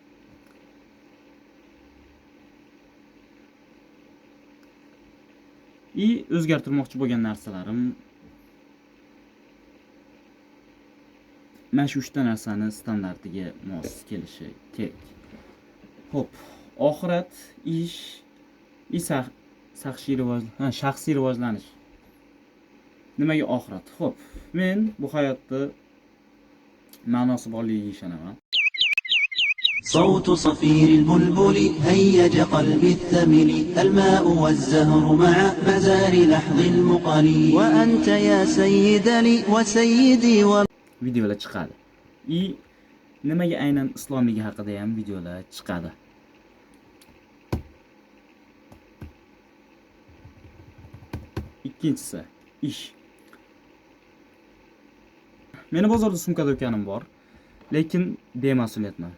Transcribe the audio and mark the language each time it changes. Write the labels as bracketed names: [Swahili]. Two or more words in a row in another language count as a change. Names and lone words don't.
[Uzbek] O'zgartirmoqchi bo'lgan narsalarim mana shu 3 ta narsani standartiga mos kelishi kerak. Xo'p, oxirat, ish, shaxsiy rivojlanish. Nimaga oxirat? Xo'p, men bu hayotda ma'nosi borligiga ishonaman. [Arabic] صوت صفير البلبل هيج قلبي الثمل الماء والزهر مع مزار لحظ المقل وأنت يا سيدني وسيدي [Uzbek] videolar chiqadi. Nimaga aynan islomligi haqida ham videolar chiqadi. Ikkinchisi, ish. Meni bozorda sumka do'konim bor, lekin bemas'uliyatman.